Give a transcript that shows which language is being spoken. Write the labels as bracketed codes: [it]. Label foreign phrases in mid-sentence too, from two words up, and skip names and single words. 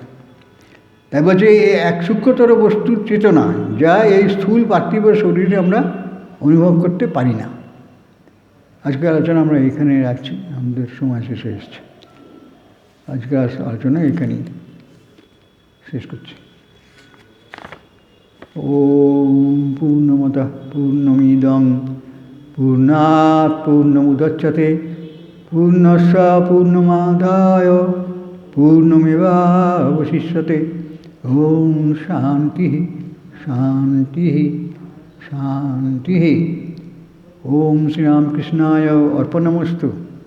[bn] তাই বলছে এই এক সূক্ষ্মতর বস্তুর চেতনা, যা এই স্থূল পার্থিব শরীরে আমরা অনুভব করতে পারি না। আজকের আলোচনা আমরা এখানে রাখছি, আমাদের সময় শেষ হয়ে এসছে। আজকের আলোচনা এখানেই শেষ করছি। [sa] ওম পূর্ণমতঃ পূর্ণমিদং পূর্ণাৎ পূর্ণমুদচ্যতে পূর্ণস্য পূর্ণমাদায় পূর্ণমেবাবশিষ্যতে। ওম শান্তি শান্তি শান্তি। ওম শ্রীরামকৃষ্ণায় অর্পণমস্তু।